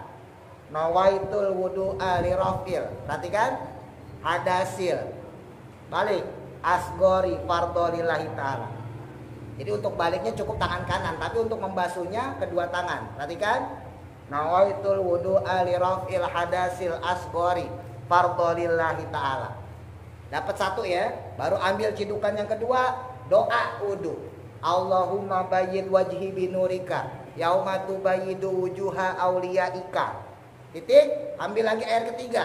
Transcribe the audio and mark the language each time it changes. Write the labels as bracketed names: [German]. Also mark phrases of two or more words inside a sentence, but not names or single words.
[Arabic] نويت الوضوء لرفع. [Indonesian] Perhatikan. Hadasil. Balik. [Arabic] أصغر فرضا لله تعالى. [Indonesian] Jadi untuk baliknya cukup tangan kanan, tapi untuk membasuhnya kedua tangan. [Arabic] Perhatikan. نويت الوضوء لرفع الحدث الأصغر فرضا لله تعالى. [Indonesian] Dapat 1 ya, baru ambil cidukan yang kedua, doa wudu. [Arabic] اللهم بيض وجهي بنورك يوم تبيض وجوه أوليائك. [Indonesian] Titik, ambil lagi ayat ketiga.